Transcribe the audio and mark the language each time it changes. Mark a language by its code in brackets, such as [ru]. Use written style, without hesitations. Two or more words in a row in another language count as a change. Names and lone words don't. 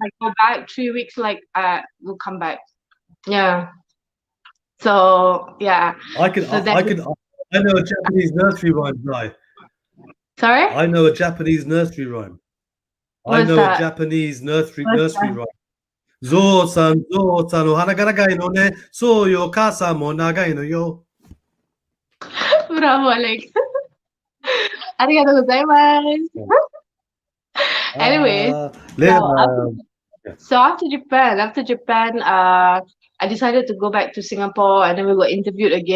[en] if I go back 3 weeks, like we'll come back. Yeah. So yeah. I can, So then, I know a Japanese nursery rhyme, Zai. sorry, I know a Japanese nursery rhyme. I what's know a that? Japanese What's nursery that? rhyme. [ja] ぞうさん、ぞうさん、おはなが ながいのね、そうよ かあさんも ながいのよ. [en] Bravo, Alex. [ja] ありがとうございます. [en] Anyways, Uh, so let, after yeah. so after Japan, I decided to go back to Singapore, and then we were interviewed again.